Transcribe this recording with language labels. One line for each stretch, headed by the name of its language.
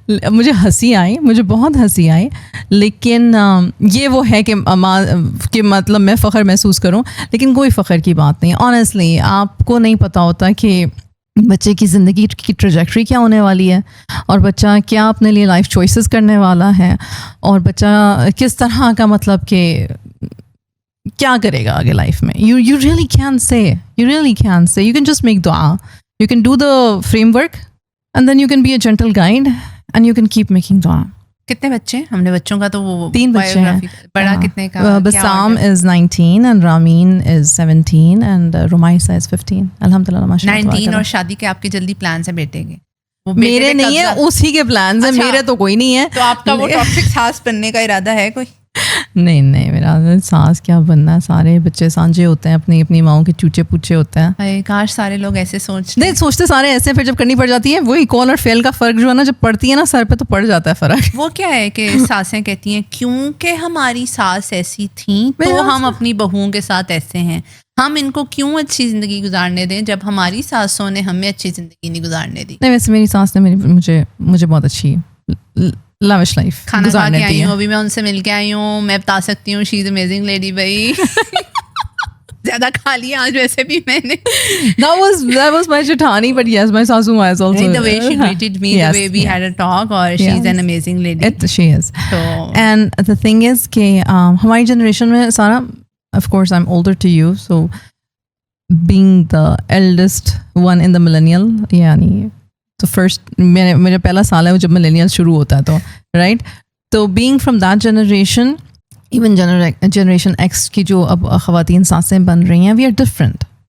Urdu: مجھے ہنسی آئی, مجھے بہت ہنسی آئی, لیکن یہ وہ ہے کہ مطلب میں فخر محسوس کروں, لیکن کوئی فخر کی بات نہیں. آنیسٹلی آپ کو نہیں پتہ ہوتا کہ بچے کی زندگی کی ٹریجیکٹری کیا ہونے والی ہے, اور بچہ کیا اپنے لیے لائف چوائسیز کرنے والا ہے, اور بچہ کس طرح کا مطلب کہ کیا کرے گا آگے لائف میں.
English: You really can say, you can just make دعا, you can do the framework and then you can be a gentle guide and you can keep making دعا.
Urdu: کتنے بچے ہیں؟ ہم نے بچوں کا تو وہ 3 بچے ہیں. بڑا کتنے کا؟
English: Bassam is 19 and Ramin is 17 and Rumaisa is 15.
Urdu: الحمدللہ ماشاء اللہ. 19 اور شادی کے آپ کے جلدی پلانس ہیں بیٹے کے؟ میرے نہیں ہے, اسی کے پلانس ہیں, میرے تو کوئی نہیں ہے. تو آپ کا وہ ٹاکسک ساس بننے کا ارادہ ہے کوئی؟ نہیں, میرا ساس کیا بننا ہے, سارے بچے سانجے ہوتے ہیں, اپنی ماؤں کے چوچے پوچھے ہوتے ہیں. کاش سارے لوگ ایسے سوچتے سارے ایسے, پھر جب کرنی پڑ جاتی ہے وہی کال اور فیل کا فرق جو ہے نا, جب پڑتی ہے نا سر پہ تو پڑ جاتا ہے فرق. وہ کیا ہے کہ ساسیں کہتی ہیں کیونکہ ہماری ساس ایسی تھیں تو ہم اپنی بہوؤں کے ساتھ ایسے ہیں, ہم ان کو کیوں اچھی زندگی گزارنے دیں جب ہماری ساسوں نے ہمیں اچھی زندگی نہیں گزارنے دی. نہیں, ویسے میری ساس نے مجھے بہت اچھی لاوش لائف کھانا کھا کے آئی ہوں, ابھی میں ان سے مل کے آئی ہوں, میں بتا سکتی ہوں
English: She is amazing lady.
Urdu: بھائی زیادہ کھا لیا آج ویسے بھی میں نے.
English: That was my Jethani, but yes, my sasu was also. The way she greeted me, the way we had a talk, or she's an amazing lady. She is. And the thing is
Urdu: کہ ہماری generation میں سارا,
English: of course I'm older to you, so being the eldest one in the millennial,
Urdu: یعنی تو first میرا پہلا سال ہے جب ملینیل شروع ہوتا ہے,
English: تو رائٹ, تو being from that generation, even generation X
Urdu: کی جو اب خواتین سانسیں بن رہی ہیں,
English: We are different.